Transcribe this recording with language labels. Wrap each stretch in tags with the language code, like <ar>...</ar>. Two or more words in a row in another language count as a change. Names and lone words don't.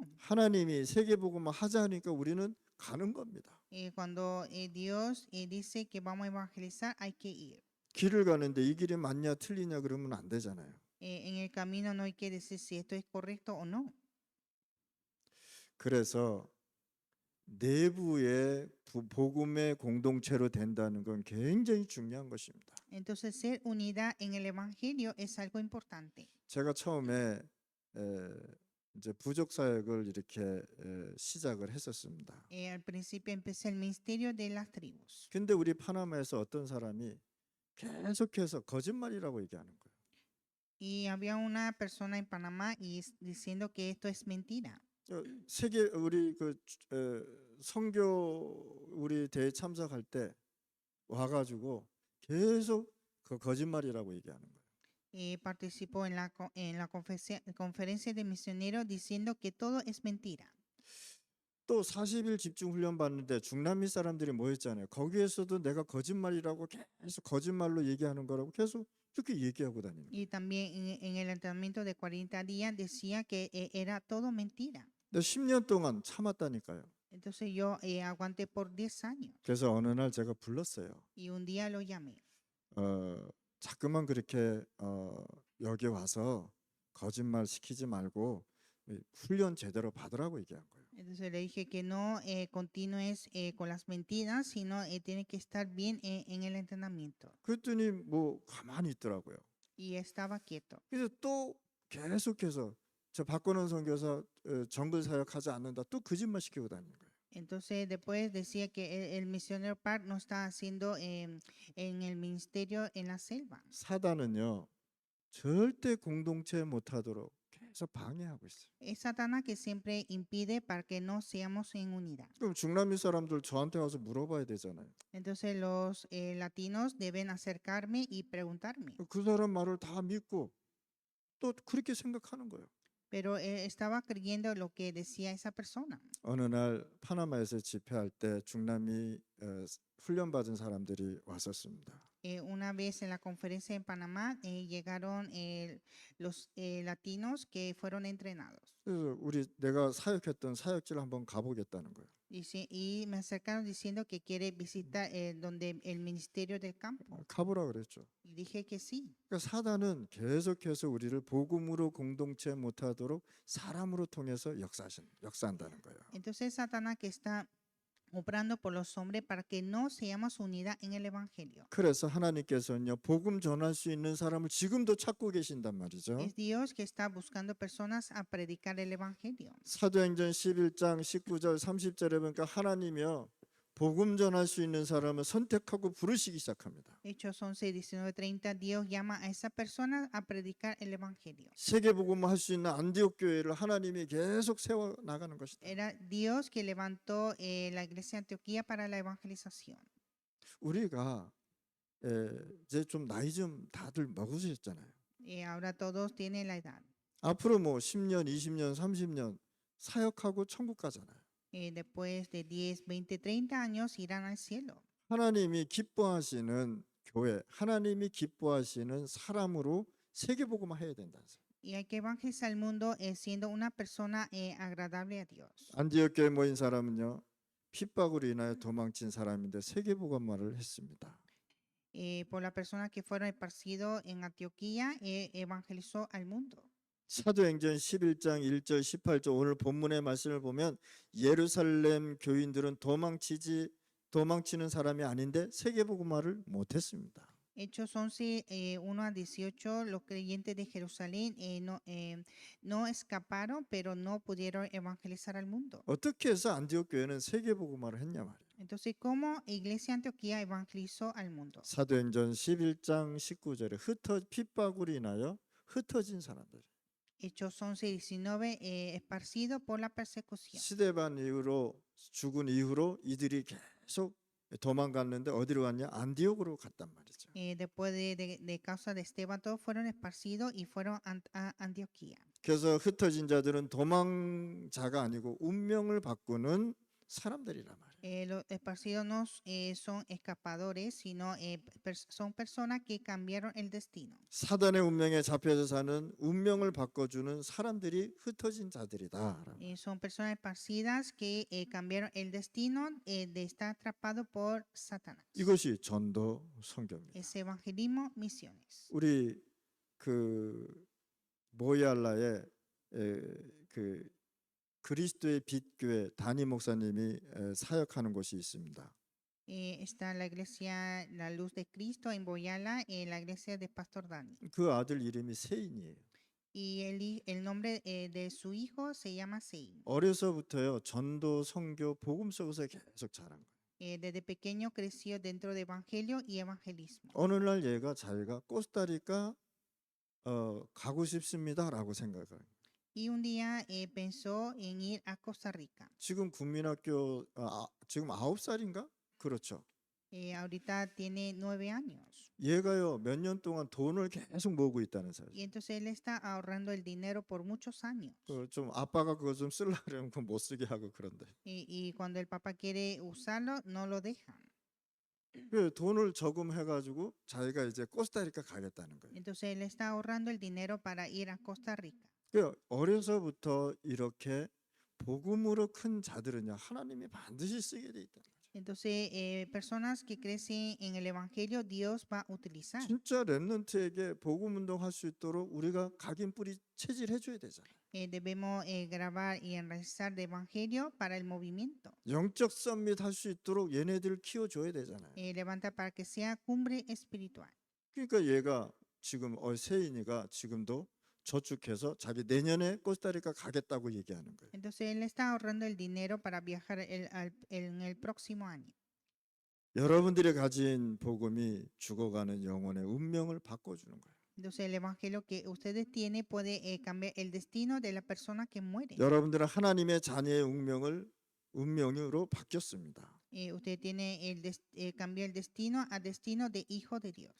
<ko>하나님이 세계복음화 하자 하니까 우리는 가는 겁니다.</ko> <es>Cuando Dios dice que vamos a evangelizar, hay que ir.</es> <ko>길을 가는데 이 길이 맞냐 틀리냐 그러면 안 되잖아요.</ko> <es>En el camino no hay que decir si esto es correcto o no.</es> <ko>그래서 내부의 복음의 공동체로 된다는 건 굉장히 중요한 것입니다.</ko> <es>Entonces, ser unidad en el evangelio es algo importante.</es> <ko>제가 처음에 이제 부족 사역을 이렇게 시작을 했었습니다.</ko> <es>Al principio empecé el ministerio de las tribus.</es> <ko>근데 우리 파나마에서 어떤 사람이 계속해서 거짓말이라고 얘기하는 거예요.</ko> <es>Y había una persona en Panamá diciendo que esto es mentira.</es> <ko>세계 우리 그 선교 우리 대회 참석할 때 와가지고 계속 그 거짓말이라고 얘기하는 거예요.</ko> <es>Participó en la conferencia de misioneros diciendo que todo es mentira.</es> <ko>또 40일 집중 훈련 받는데 중남미 사람들이 모였잖아요. 거기에서도 내가 거짓말이라고 계속 거짓말로 얘기하는 거라고 계속 이렇게 얘기하고 다니는 거예요.</ko> <es>Y también en el entrenamiento de 40 días decía que era todo mentira.</es> <ko>근데 10년 동안 참았다니까요.</ko> <es>Entonces yo aguanté por 10 años</es> <ko>그래서 어느 날 제가 불렀어요.</ko> <es>y un día lo llamé.</es> <ko>자꾸만 그렇게 여기 와서 거짓말 시키지 말고 훈련 제대로 받으라고 얘기한 거예요.</ko> <es>Entonces le dije que no continúes con las mentiras, sino tiene que estar bien en el entrenamiento.</es> <ko>그랬더니 뭐 가만히 있더라고요.</ko> <es>Y estaba quieto.</es> <ko>그래서 또 계속해서 저 박건원 선교사 정글 사역하지 않는다 또 거짓말 시키고 다니는 거예요.</ko> <es>Entonces después decía que el misionero Park no está haciendo en el ministerio en la selva.</es> <ko>사단은요 절대 공동체 못하도록 계속 방해하고 있어요.</ko> <es>Es Satanás que siempre impide para que no seamos en unidad.</es> <ko>그럼 중남미 사람들 저한테 와서 물어봐야 되잖아요.</ko> <es>Entonces los latinos deben acercarme y preguntarme.</es> <ko>그 사람 말을 다 믿고 또 그렇게 생각하는 거예요.</ko> <es>Pero estaba creyendo lo que decía esa persona.</es> <ko>어느 날 파나마에서 집회할 때 중남미 훈련받은 사람들이 왔었습니다.</ko> <es>Una vez en la conferencia en Panamá llegaron los latinos que fueron entrenados.</es> <ko>그래서 내가 사역했던 사역지를 한번 가보겠다는 거예요.</ko> <es>Y me acercaron diciendo que quiere visitar donde el ministerio del campo.</es> <ko>가보라 그랬죠.</ko> <es>Y dije que sí.</es> <ko>그러니까 사단은 계속해서 우리를 복음으로 공동체 못하도록 사람으로 통해서 역사한다는 거예요.</ko> <es>Entonces Satanás que está obrando por los hombres para que no seamos unidad en el evangelio.</es> <ko>그래서 하나님께서는요 복음 전할 수 있는 사람을 지금도 찾고 계신단 말이죠.</ko> <es>Es Dios que está buscando personas a predicar el evangelio.</es> <ko>사도행전 11장 19절 30절에 보니까 하나님이요 복음 전할 수 있는 사람을 선택하고 부르시기 시작합니다.</ko> <es>Hechos 11, 19, 30, Dios llama a esa persona a predicar el evangelio.</es> <ko>세계 복음을 할 수 있는 안디옥 교회를 하나님이 계속 세워 나가는 것이다.</ko> <es>Era Dios que levantó la iglesia de Antioquía para la evangelización.</es> <ko>우리가 이제 좀 나이 좀 다들 먹으셨잖아요.</ko> <es>Ahora todos tienen la edad.</es> <ko>앞으로 뭐 10년, 20년, 30년 사역하고 천국 가잖아요.</ko> <es>Después de 10, 20, 30 años irán al cielo.</es> <ko>하나님이 기뻐하시는 교회, 하나님이 기뻐하시는 사람으로 세계 복음화 해야 된다.</ko> <es>Y hay que evangelizar el mundo siendo una persona agradable a Dios.</es> <ko>안디옥 교회 모인 사람은요 핍박으로 인하여 도망친 사람인데 세계 복음화를 했습니다.</ko> <es>Por la persona que fueron esparcidos en Antioquía, evangelizó al mundo.</es> <ko>사도행전 11장 1절 18절 오늘 본문의 말씀을 보면 예루살렘 교인들은 도망치는 사람이 아닌데 세계 복음화를 못했습니다.</ko> <es>Hechos 11, 1 a 18, los creyentes de Jerusalén no escaparon, pero no pudieron evangelizar al mundo.</es> <ko>어떻게 해서 안디옥 교회는 세계 복음화를 했냐 말이에요.</ko> <es>Entonces, ¿cómo Iglesia Antioquía evangelizó al mundo?</es> <ko>사도행전 11장 19절에 핍박으로 인하여 흩어진 사람들.</ko> <es>Hechos 11:19, esparcido por la persecución.</es> <ko>스데반 이후로 죽은 이후로 이들이 계속 도망갔는데 어디로 갔냐? 안디옥으로 갔단 말이죠.</ko> <es>Después de causa de Esteban, todos fueron esparcidos y fueron a Antioquía.</es> <ko>그래서 흩어진 자들은 도망자가 아니고 운명을 바꾸는 사람들이란 말이에요.</ko> <es>Los esparcidos no son escapadores, sino son personas que cambiaron el destino.</es> <ko>사단의 운명에 잡혀서 사는 운명을 바꿔주는 사람들이 흩어진 자들이다.</ko> <es>Son personas esparcidas que cambiaron el destino de estar atrapados por Satanás.</es> <ko>이것이 전도 선교입니다.</ko> <es>Es evangelismo, misiones.</es> <ko>우리 그 모야라에 그 그리스도의 빛교회 담임 목사님이 사역하는 곳이 있습니다.</ko> <es>Está la iglesia La Luz de Cristo en Boyala, la iglesia de Pastor Dani.</es> <ko>그 아들 이름이 세인이에요.</ko> <es>Y el nombre de su hijo se llama Sein.</es> <ko>어려서부터요 전도 선교 복음 속에서 계속 자란 거예요.</ko> <es>Desde pequeño creció dentro de evangelio y evangelismo.</es> <ko>어느 날 얘가 자기가 코스타리카 가고 싶습니다라고 생각을 해요.</ko> <es>Y un día pensó en ir a Costa Rica.</es> <ko>지금 국민학교 지금 9살인가? 그렇죠.</ko> <es>Ahorita tiene 9 años.</es> <ko>얘가요 몇 년 동안 돈을 계속 모으고 있다는 사실.</ko> <es>Y entonces él está ahorrando el dinero por muchos años.</es> <ko>좀 아빠가 그거 좀 쓰려면 그거 못 쓰게 하고 그런데.</ko> <es>Y cuando el papá quiere usarlo, no lo dejan.</es> <ko>그 돈을 저금해가지고 자기가 이제 코스타리카 가겠다는 거예요.</ko> <es>Entonces él está ahorrando el dinero para ir a Costa Rica.</es> <ko>그 어려서부터 이렇게 복음으로 큰 자들은요 하나님이 반드시 쓰게 돼 있다.</ko> <es>Entonces, personas que crecen en el evangelio, Dios va a utilizar.</es> <ko>진짜 렘넌트에게 복음 운동할 수 있도록 우리가 각인 뿌리 체질해 줘야 되잖아요.</ko> <es>Debemos grabar y enraizar de evangelio para el movimiento.</es> <ko>영적 썸밋 할 수 있도록 얘네들 키워 줘야 되잖아요.</ko> <es>Levanta para que sea cumbre espiritual.</es> <ko>그러니까 얘가 지금 세인이가 지금도 저축해서 자기 내년에 코스타리카 가겠다고 얘기하는 거예요.</ko> <es>Entonces, él está ahorrando el dinero para viajar en el próximo año.</es> <ko>여러분들이 가진 복음이 죽어가는 영혼의 운명을 바꿔주는 거예요.</ko> <es>Entonces, el evangelio que ustedes tienen puede cambiar el destino de la persona que muere.</es> <ko>여러분들은 하나님의 자녀의 운명으로 바뀌었습니다.</ko> <es>Usted tiene cambió el destino a destino de hijo de Dios.</es>